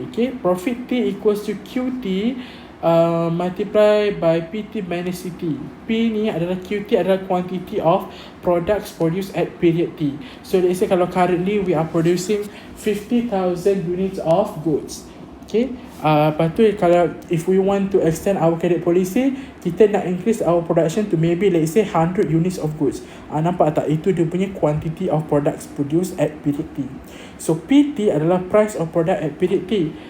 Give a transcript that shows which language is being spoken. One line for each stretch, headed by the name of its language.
English: Okay, profit T equals to QT multiply by PT minus CT.
Malay: P ni adalah QT adalah
English: quantity of products produced at period T. So let's say
Malay: kalau
English: currently we are producing 50,000 units of goods. Okay,
Malay: lepas tu kalau
English: if we want to extend our credit policy,
Malay: kita nak
English: increase our production to maybe let's say 100 units of goods.
Malay: Nampak tak? Itu dia punya
English: quantity of products produced at period T. So PT
Malay: adalah
English: price of product at period T.